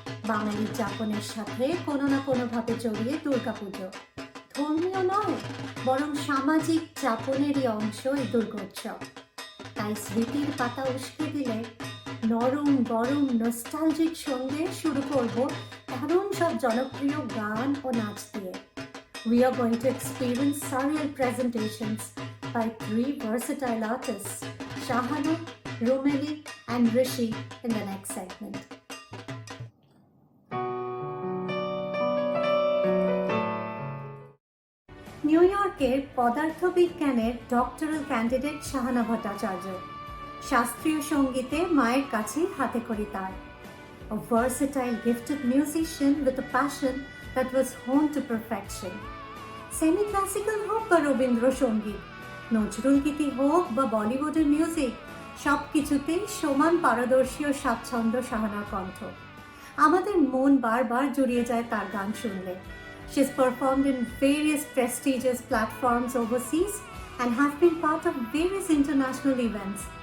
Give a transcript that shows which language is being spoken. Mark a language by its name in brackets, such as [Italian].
[Bangla] বাঙালির যাপনের সাথে কোনো না কোনোভাবে জড়িয়ে দুর্গাপুজো। ধর্মীয় নয়, বরং সামাজিক যাপনেরই অংশ এই দুর্গোৎসব। তাই স্মৃতির পাতা উস্কে দিলে নরম গরম নস্টালজিক সঙ্গে শুরু করব দারুণ সব জনপ্রিয় গান ও নাচ দিয়ে। [English] We are going to experience surreal presentations by three versatile artists, Shahana, Rumeli and Rishi in the next segment. [Bangla] New ইয়র্কের পদার্থবিজ্ঞানের ডক্টরাল ক্যান্ডিডেট শাহানা ভট্টাচার্য। শাস্ত্রীয় সঙ্গীতে মায়ের কাছে হাতেখড়ি তার। [English] A versatile gifted musician with a passion that was honed to perfection. [Bangla] Semi-classical হোক বা রবীন্দ্রসঙ্গীত, নজরুল গীতি হোক বা বলিউডের মিউজিক, সব কিছুতেই সমান পারদর্শী ও স্বাচ্ছন্দ্য শাহানার কণ্ঠ। আমাদের মন বারবার জুড়িয়ে যায় তার গান শুনলে। [English] She's performed in various prestigious platforms overseas and has been part of various international events.